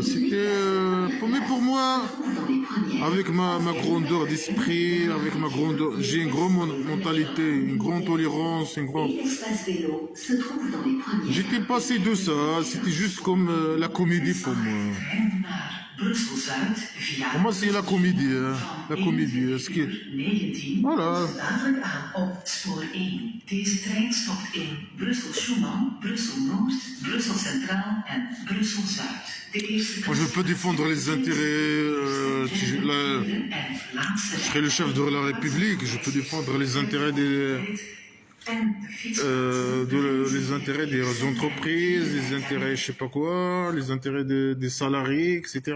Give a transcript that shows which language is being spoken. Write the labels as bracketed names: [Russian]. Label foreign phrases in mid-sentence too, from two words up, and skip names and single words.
[French] Mais pour moi, avec ma grandeur d'esprit, avec ma grandeur, j'ai une grande mentalité, une grande tolérance, une grande... J'étais passé de ça, c'était juste comme la comédie pour moi. Pour moi, c'est la comédie, hein. La comédie. Ce qui est... Voilà. [Dutch] Deze trein stopt in Brussel-Schuman, Brussel-Noord, Brussel Centraal en Brussel-Zuid. De eerste [French] Moi, je peux défendre les intérêts. Je serai le chef de la République. Je peux défendre les intérêts les intérêts des entreprises, les intérêts, je sais pas quoi, les intérêts des salariés, etc.